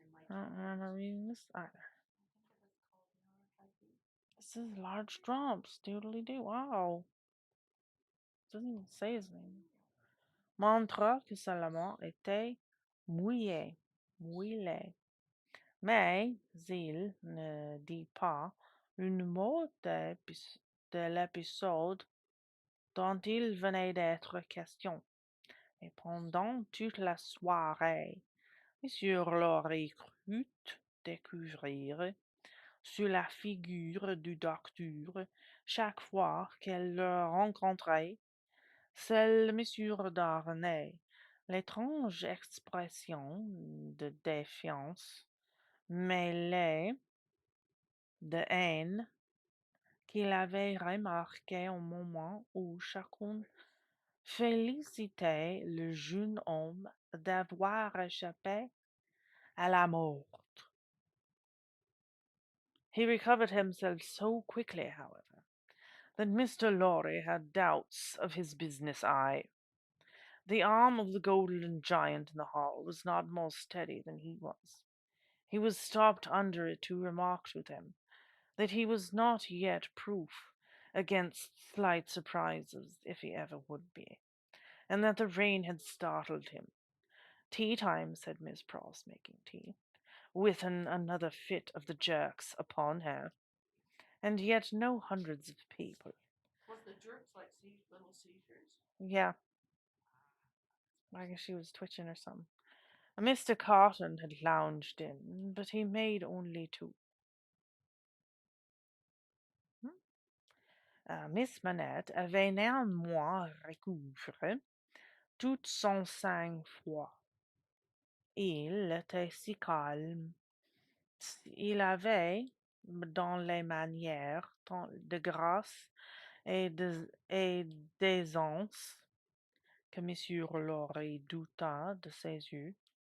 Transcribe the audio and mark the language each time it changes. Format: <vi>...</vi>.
<en>I don't remember reading this either. This is large drops. Doodly doo. Wow. Doesn't even say his name.</en> <fr>Montra que Salomon était mouillé. Mouillé. Mais il ne dit pas une mot de l'épisode dont il venait d'être question. Et pendant toute la soirée, Monsieur Lorry crut découvrir sur la figure du docteur, chaque fois qu'elle le rencontrait, celle de Monsieur Darnay, l'étrange expression de défiance mêlée de haine qu'il avait remarquée au moment où chacun félicitait le jeune homme d'avoir échappé à la mort.</fr> <en>He recovered himself so quickly, however, that Mr. Lorry had doubts of his business eye. The arm of the golden giant in the hall was not more steady than he was. He was stopped under it to remark to them that he was not yet proof against slight surprises, if he ever would be, and that the rain had startled him. "Tea time," said Miss Pross, making tea, with another fit of the jerks upon her. And yet no hundreds of people. Was the jerks like little seizures? Yeah, I guess she was twitching or something. Mr. Carton had lounged in, but he made only two.</en> <fr>Miss Manette avait néanmoins recouvré tout son sang-froid. Il était si calme. Il avait, dans les manières, tant de grâce et d'aisance que monsieur Lorry douta de ses yeux.</fr>